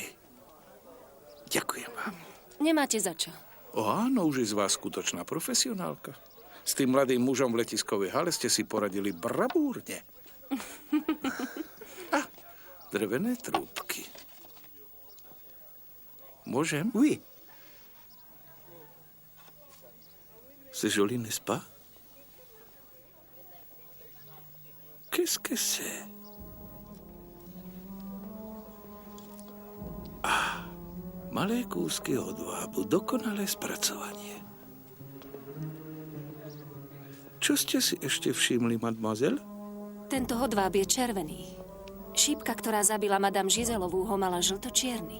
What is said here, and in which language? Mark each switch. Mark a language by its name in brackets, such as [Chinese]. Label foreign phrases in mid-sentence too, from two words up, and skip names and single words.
[Slovak] Ďakujem vám. Nemáte za čo. O áno, už je z vás skutočná profesionálka. S tým mladým mužom v letiskovej hale ste si poradili bravúrne. Drevené trúbky. Môžem? [French] Oui. C'est joli, n'est-ce pas? Qu'est-ce que c'est? [Slovak] Malé kúsky hodvábu, dokonalé spracovanie. Čo ste si ešte všimli, mademoiselle? Tento hodváb je červený. Šípka, ktorá zabila madame Gizelovú, ho mala žlto-čierny.